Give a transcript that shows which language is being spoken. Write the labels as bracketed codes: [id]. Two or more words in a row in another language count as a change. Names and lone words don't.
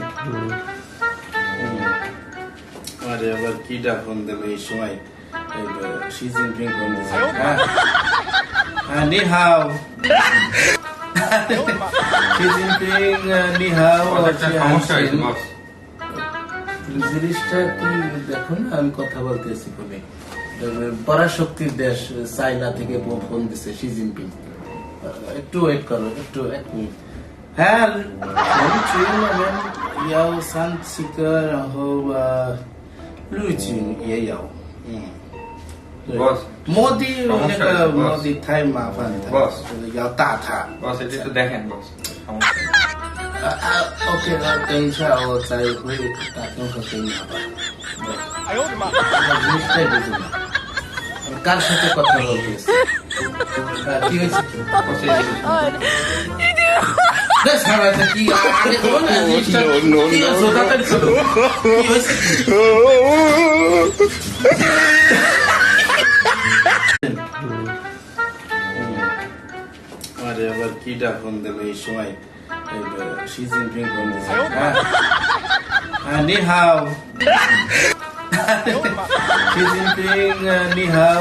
[bn] আরে আবার কিটা ফোন দেবে এই সময় শি জিনপিং ফোন দিচ্ছে [zh] 你好 [bn] শি জিনপিং [zh] 你好 [bn] জিনিসটা কি দেখো না, আমি কথা বলতেছি ফোনে। পরাশক্তির দেশ চায়না থেকে ফোন দিছে শি জিনপিং। একটু ওয়েট করো, একটু এক মিনিট। হ্যাঁ, [zh] 要30个，然后陆军也有，对。 Boss，摩的那个摩的太麻烦了 Boss，要打他。 [bn] বস এটা একটু দেখেন বস [zh] OK，那等一下我再会打电话给你，好吧？哎呦我的妈！ [bn] জিনিসটাই বুঝি না। কার সাথে কথা বলতেছি? কি হয়েছে? কি আগে তো না জিনিসটা কি জোতাটা ছিল কি হয়েছে? আরে আবার কিটা ফোন দেবে এই সময় শি জিনপিং ফোন দিচ্ছে [zh] 你好 [bn] শি জিনপিং [zh] 你好